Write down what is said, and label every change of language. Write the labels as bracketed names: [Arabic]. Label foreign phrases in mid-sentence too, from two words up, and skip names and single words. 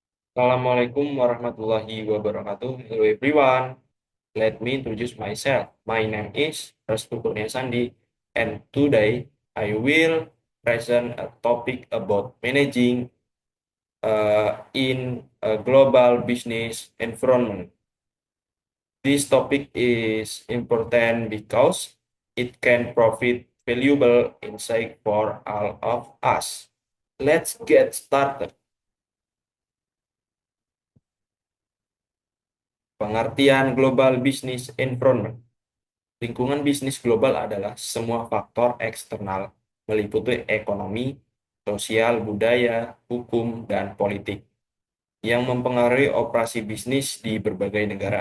[Arabic] السلام عليكم ورحمة الله وبركاته. [English] Hello everyone. Let me introduce myself. My name is Restu Kurnia Sandi, and today I will present a topic about managing in a global business environment. This topic is important because it can provide valuable insight for all of us. Let's get started. Pengertian global business environment. [Indonesian] Lingkungan bisnis global adalah semua faktor eksternal, meliputi ekonomi, sosial, budaya, hukum, dan politik, yang mempengaruhi operasi bisnis di berbagai negara.